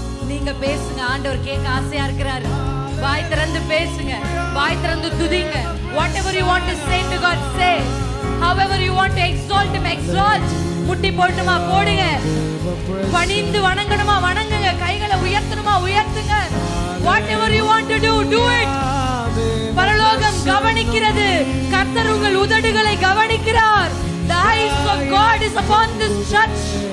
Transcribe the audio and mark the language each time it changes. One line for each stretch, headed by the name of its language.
Tamil: நீங்க பேசுங்க, ஆண்டவர் கேட்க ஆசையா இருக்கிறாரு. வாய் திறந்து பேசுங்க, வாய் திறந்து துதிங்க.
English: Whatever you want to say to God, say. However you want to exalt him, exalt.
Tamil: முட்டி போடணுமா போடுங்க, பணிந்து வணங்கணுமா வணங்குங்க, கைகளை உயர்த்தணுமா உயர்த்துங்க.
English: Whatever you want to do, do it.
Tamil: பரலோகம் கவனிக்கிறது. கர்த்தர் உங்கள் உதடுகளை கவனிக்கிறார்.
English: The eyes of God is upon this church.